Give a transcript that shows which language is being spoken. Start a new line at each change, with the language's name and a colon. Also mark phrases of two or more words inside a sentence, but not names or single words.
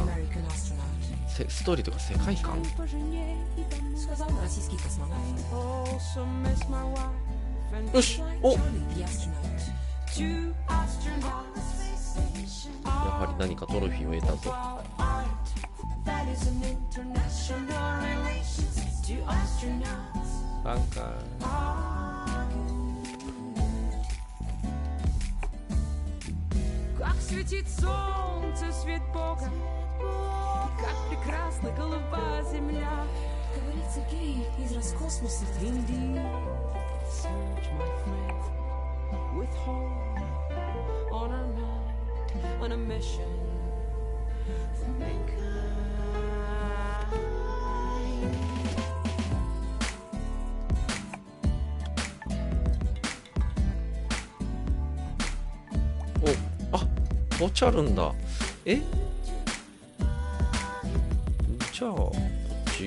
Japanese: ストーリーとか世界観。よし、お、やはり何かトロフィーを得たぞ。バンカー。
Russian: Светит солнце, свет Бога, как прекрасна голубая земля. Говорится, гей из Роскосмоса.
English: Indeed, search, my friend, with home on our mind, on a mission for mankind.
Japanese: ポチャるんだ。え？じゃあこっち？